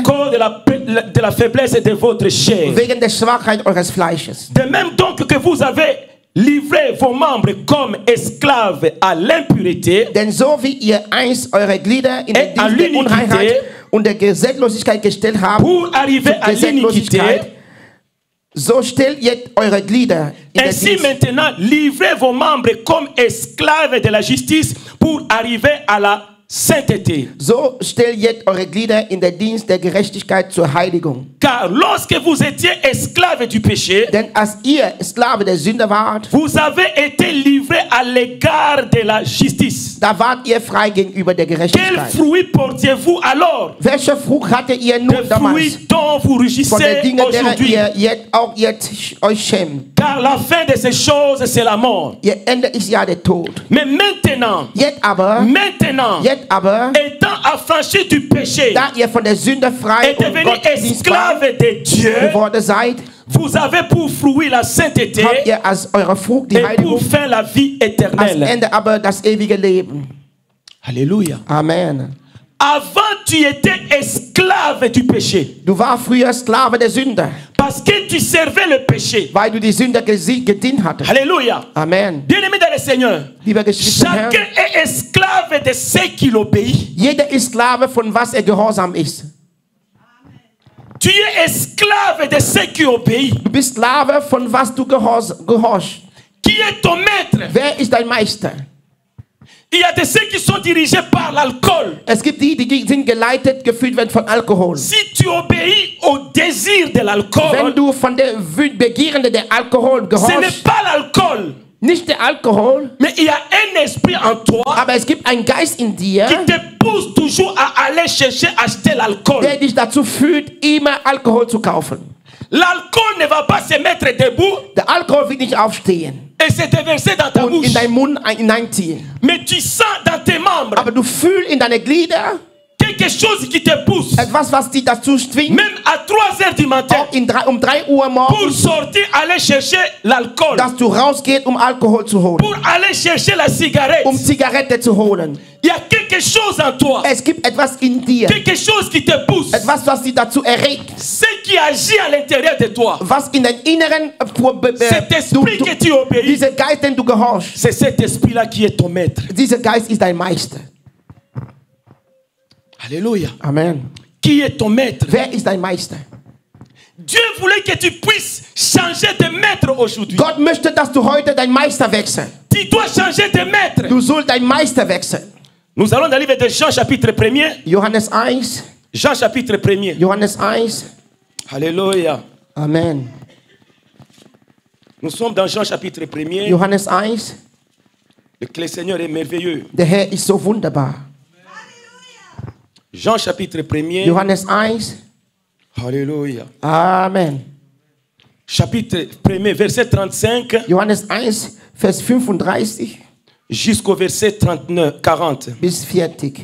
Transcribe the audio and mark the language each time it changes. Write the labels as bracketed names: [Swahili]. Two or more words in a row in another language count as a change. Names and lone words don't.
[French] cause de la faiblesse de votre chair. [German] wegen der Schwachheit eures Fleisches. [French] De même donc que vous avez livré vos membres comme esclaves à l'impureté [German] Denn so wie ihr einst eure Glieder in den [French] Et à [German] Dienst der [French] l'iniquité, [German] Unreinheit und der Gesetzlosigkeit gestellt habt, [French] pour arriver [German] zur [French] à l'iniquité, [German] so stellt jetzt eure Glieder in den [French] ainsi [German] Dienst. [French] maintenant livrez vos membres comme esclaves de la justice pour arriver à la sainteté. [German] So stellt jetzt eure Glieder in den Dienst der Gerechtigkeit zur Heiligung. [French] Car lorsque vous étiez esclaves du péché, [German] Denn als ihr Sklave der Sünde wart, [French] vous avez été livrés à l'égard de la justice. [German] da wart ihr frei gegenüber der [French] Quel [German] Gerechtigkeit. [French] fruit portiez-vous alors? [German] Welche Frucht hattet ihr nun [French] Des [German] damals? [French] fruits dont vous [German] Von den [French] rugissez [German] Dingen, derer [French] aujourd'hui. [German] ihr jetzt euch schämt. [French] Car la fin de ces choses, c'est la mort. [German] Ihr Ende ist ja der Tod. [French] Mais maintenant, [German] Jetzt aber, [French] étant affranchis du péché [German] da ihr von der Sünde frei [French] et [German] und [French] devenus [German] Gott dienstbar [French] esclaves de Dieu, [German] geworden seid, [French] vous avez pour fruit la sainteté [German] habt ihr als eure Frucht die [French] et pour [German] Heiligung, [French] fin la vie [German] als [French] éternelle. [German] Ende aber das ewige Leben. [French] Alléluia. [German] Amen. [French] Avant, tu étais esclave du péché [German] Du warst früher Sklave der Sünde, [French] parce que tu servais le péché. [German] weil du die Sünde gedient hattest. [French] Alléluia. [German] Amen. [French] Bien-aimé dans le Seigneur, [German] Lieber Geschwister, Herr, [French] chacun est esclave de ce qu'il obéit. [German] jeder ist Sklave von was er gehorsam ist. [French] Tu es esclave de ce qui obéit. [German] Du bist Sklave von was du gehorchst. [French] Qui est ton maître? [German] Wer ist dein Meister? [French] Il y a de ceux qui sont dirigés par l'alcool. [German] Es gibt die sind geleitet, geführt werden von Alkohol. [French] Si tu obéis au désir de [German] Wenn [French] l'alcool, [German] du von der Begierende der Alkohol [French] ce n'est [German] gehorchst, [French] pas l'alcool, [German] nicht der Alkohol, [French] mais il y a un esprit en toi [German] aber es gibt einen Geist in dir, [French] qui te pousse toujours à aller chercher acheter l'alcool. [German] der dich dazu führt, immer Alkohol zu kaufen. [French] L'alcool ne va pas se mettre debout [German] Der Alkohol wird nicht aufstehen [French] et se déverser dans ta [German] und [French] bouche. [German] in deinen Mund hineinziehen. [French] Mais tu sens dans tes membres [German] Aber du fühlst in deine Glieder, [French] que quelque chose qui te pousse, [German] Etwas, was dich dazu zwingt, [French] même à 3 heures du matin, [German] auch um 3 Uhr [French] pour [German] morgens, [French] sortir, aller chercher l'alcool, [German] dass du rausgehst, um Alkohol zu holen, [French] pour aller chercher la cigarette. [German] um Zigarette zu holen. [French] Il y a quelque chose en toi, [German] Es gibt etwas in dir, [French] quelque chose qui te pousse, [German] etwas, was dich dazu erregt, [French] ce qui agit à l'intérieur de toi. [German] was in dein Inneren [French] Cet esprit que tu obéis, [German] dieser Geist, den du gehorchst, [French] c'est cet esprit-là qui est ton maître. [German] dieser Geist ist dein Meister. [French] Alléluia. [German] Amen. [French] Qui est ton maître? [German] Wer ist dein Meister? [French] Dieu voulait que tu puisses changer de maître aujourd'hui. [German] Gott möchte, dass du heute dein Meister wechselst. [French] Tu dois changer de maître. [German] Du sollst dein Meister wechseln. [French] Nous allons dans le livre de Jean chapitre 1er. [German] Johannes 1. [French] Jean chapitre 1er. [German] Johannes 1. [French] Alléluia. [German] Amen. [French] Nous sommes dans Jean chapitre 1er. [German] Johannes 1. [French] Le Seigneur est merveilleux. [German] Der Herr ist so wunderbar. [French] Jean chapitre 1er. [German] Johannes 1. [French] Alléluia. [German] Amen. [French] Chapitre 1er, verset 35 [German] Johannes 1, Vers 35 [French] jusqu'au verset 40. [German] bis 40.